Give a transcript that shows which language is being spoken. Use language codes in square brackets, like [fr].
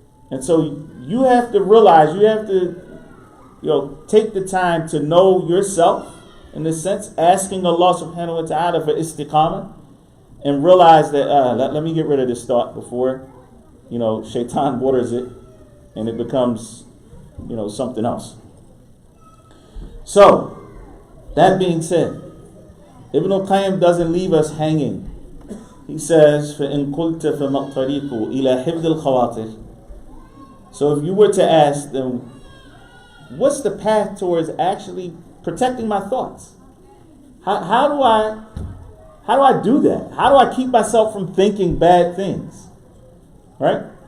[en] And so you have to realize, you have to take the time to know yourself, in this sense, asking Allah subhanahu wa ta'ala for istiqamah, and realize that let me get rid of this thought before shaitan waters it and it becomes something else. So that being said, Ibn al-Qayyim doesn't leave us hanging. He says, [ar] فَإِن قُلْتَ فَمَا الطَّرِيقُ إِلَى حِفْظِ الْخَوَاطِرِ. [en] So if you were to ask them, what's the path towards actually protecting my thoughts? How do I do that? How do I keep myself from thinking bad things? Right?